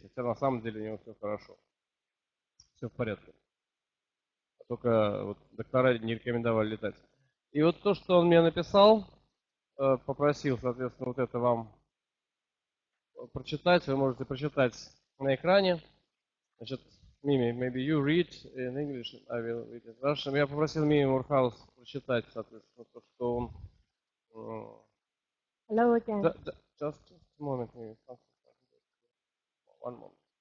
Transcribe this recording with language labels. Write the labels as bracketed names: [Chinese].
[Russian] Хотя на самом деле у него все хорошо. Все в порядке. Только вот доктора не рекомендовали летать. И вот то, что он мне написал, попросил, соответственно, вот это вам прочитать. Вы можете прочитать на экране. [English] Значит, Мими, maybe you read in English, I will read in Russian. [Russian] Я попросил Мими Мурхаус прочитать, соответственно, то, что он... [English] Hello again. Just a moment, Mimi. One moment.